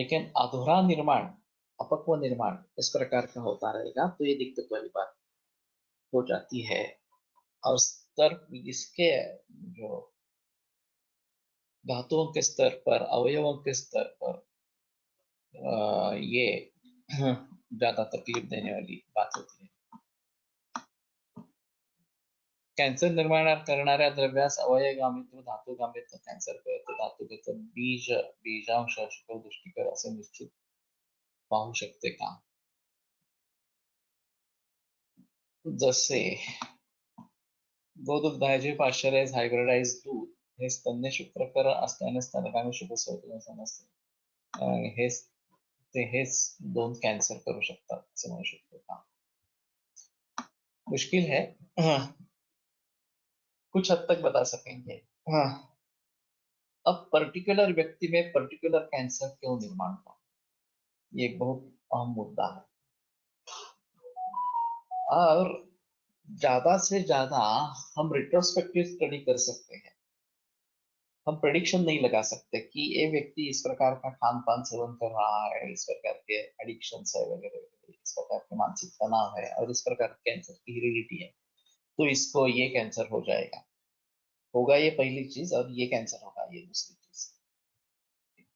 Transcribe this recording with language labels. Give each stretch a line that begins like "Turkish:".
Hindi: लेकिन अधूरा निर्माण, अपक्व निर्माण इस प्रकार का होता रहेगा तो ये दिक्कत वाली बात हो जाती है। और स्तर इसके जो धातुओं के स्तर पर, अवयवों के स्तर पर ये ज्यादा तकलीफ देने वाली बात होती है।
Marathi: कॅन्सर निर्माण करणाऱ्या द्रव्यास अवयगामित्व धातुगामित्व कॅन्सर कळतं, धातुगत बीजांश शुक्रदृष्टीकर असे निश्चित पाहू शकते का? जसे गोदुग्धाचे पाश्चराइज हायब्रिडाइज दूध हे स्तन्य शुक्रकर असल्याने स्तनगामी शुक्रसंवर्धन समजते, हेच दोन कॅन्सर करू शकतात असे म्हणू शकतो का?
Hindi: मुश्किल है, कुछ हद तक बता सकेंगे। हाँ, अब पर्टिकुलर व्यक्ति में पर्टिकुलर कैंसर क्यों निर्माण हुआ, ये एक बहुत अहम मुद्दा है। और ज्यादा से ज्यादा हम रिट्रोस्पेक्टिव स्टडी कर सकते हैं, हम प्रेडिक्शन नहीं लगा सकते कि ये व्यक्ति इस प्रकार का खान पान सेवन कर रहा है, इस प्रकार के एडिक्शन है वगैरह, इस प्रकार के मानसिक तनाव है और इस प्रकार कैंसर की हेरिडिटी है, तो इसको ये कैंसर हो जाएगा, होगा ये पहली चीज, और ये कैंसर होगा ये दूसरी चीज।